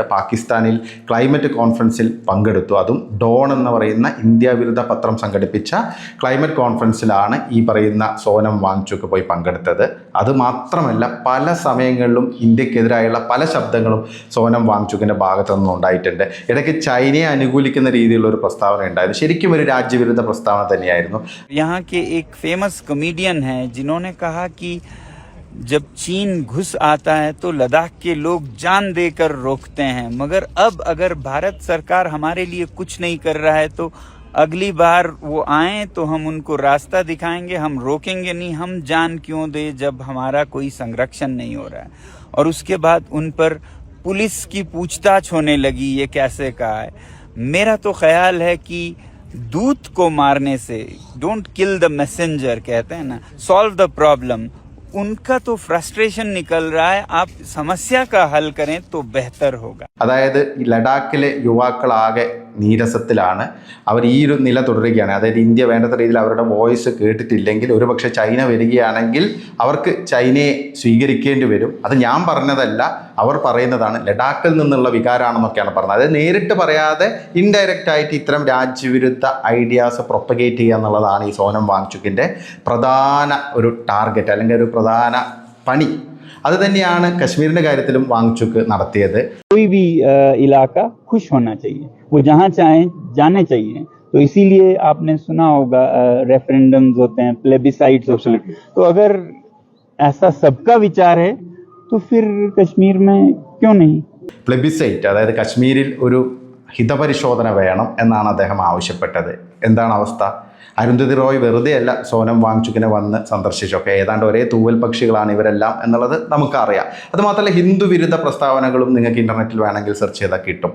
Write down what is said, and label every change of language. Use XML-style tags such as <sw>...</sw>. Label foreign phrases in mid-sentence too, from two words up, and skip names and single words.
<ml>പാകിസ്ഥാനിൽ</ml> <en>climate conference</en> <ml>പങ്കെടുത്തു. അതും ഡോൺ എന്ന് പറയുന്ന ഇന്ത്യ വിരുദ്ധ പത്രം സംഘടിപ്പിച്ച</ml> <en>climate conference</en> <ml>ഈ പറയുന്ന സോനം വാങ്ചുക്ക് പോയി പങ്കെടുത്തത്. അതുമാത്രമല്ല, പല സമയങ്ങളിലും ഇന്ത്യക്കെതിരെ പല ശബ്ദങ്ങളും സോനം വാങ്ചുക്കിന്റെ ഭാഗത്തു നിന്നും ഉണ്ടായിട്ടുണ്ട്. ഇടയ്ക്ക് ചൈനയെ അനുകൂലിക്കുന്ന രീതിയിലുള്ള ഒരു പ്രസ്താവന ഉണ്ടായിരുന്നു. ശരിക്കും ഒരു രാജ്യവിരുദ്ധ പ്രസ്താവന തന്നെയായിരുന്നു.</ml> <hi>यहाँ के एक</hi> <en>famous comedian</en> <hi>है जिन्होंने कहा कि जब चीन घुस आता है तो लद्दाख के लोग जान देकर रोकते हैं, मगर अब अगर भारत सरकार हमारे लिए कुछ नहीं कर रहा है तो अगली बार वो आए तो हम उनको रास्ता दिखाएंगे, हम रोकेंगे नहीं, हम जान क्यों दे जब हमारा कोई संरक्षण नहीं हो रहा है। और उसके बाद उन पर पुलिस की पूछताछ होने लगी, ये कैसे कहा है। मेरा तो ख्याल है कि दूत को मारने से,</hi> <en>don't kill the messenger</en> <hi>कहते हैं ना,</hi> <en>solve the problem.</en> <hi>उनका तो फ्रस्ट्रेशन निकल रहा है, आप समस्या का हल करें तो बेहतर होगा.</hi> <ml>അതായത് ലഡാക്കിലെ യുവാക്കളാകെ നീരസത്തിലാണ്. അവർ ഈ ഒരു നില തുടരുകയാണ്. അതായത് ഇന്ത്യ വേണ്ടത്ര രീതിയിൽ അവരുടെ വോയിസ് കേട്ടിട്ടില്ലെങ്കിൽ, ഒരുപക്ഷെ ചൈന വരികയാണെങ്കിൽ അവർക്ക് ചൈനയെ സ്വീകരിക്കേണ്ടി വരും. അത് ഞാൻ പറഞ്ഞതല്ല, അവർ പറയുന്നതാണ്. ലഡാക്കിൽ നിന്നുള്ള വികാരമാണെന്നൊക്കെയാണ് പറഞ്ഞത്. അതായത് നേരിട്ട് പറയാതെ ഇൻഡയറക്റ്റ് ആയിട്ട് ഇത്തരം രാജ്യവിരുദ്ധ</ml> <en>ideas propagate</en> <ml>ചെയ്യുക എന്നുള്ളതാണ് ഈ സോനം വാങ്ചുക്കിൻ്റെ പ്രധാന ഒരു ടാർഗറ്റ്, അല്ലെങ്കിൽ ഒരു പ്രധാന പണി. അത് തന്നെയാണ് കശ്മീരിന്റെ കാര്യത്തിലും വാങ്ചുക്ക് നടത്തിയത്.</ml> <hi>कोई भी इलाका खुश होना चाहिए, वो जहाँ चाहे जाने चाहिए. तो इसीलिए आपने सुना होगा रेफरेंडम्स होते हैं, प्लेबिसाइट्स होते हैं. तो अगर ऐसा सबका विचार है तो फिर कश्मीर में क्यों नहीं.</hi> <ml>പ്ലെബിസൈറ്റ്, അതായത് കശ്മീരിൽ ഒരു ഹിതപരിശോധന വേണം എന്നാണ് അദ്ദേഹം ആവശ്യപ്പെട്ടത്. എന്താണ് അവസ്ഥ? അരുന്ധതി റോയ് വെറുതെ അല്ല സോനം വാങ്ചുക്കിനെ വന്ന് സന്ദർശിച്ചൊക്കെ. ഏതാണ്ട് ഒരേ തൂവൽ പക്ഷികളാണ് ഇവരെല്ലാം എന്നുള്ളത് നമുക്കറിയാം. അതുമാത്രമല്ല, ഹിന്ദു വിരുദ്ധ പ്രസ്താവനകളും നിങ്ങൾക്ക് ഇൻ്റർനെറ്റിൽ വേണമെങ്കിൽ സെർച്ച് ചെയ്താൽ കിട്ടും.</ml>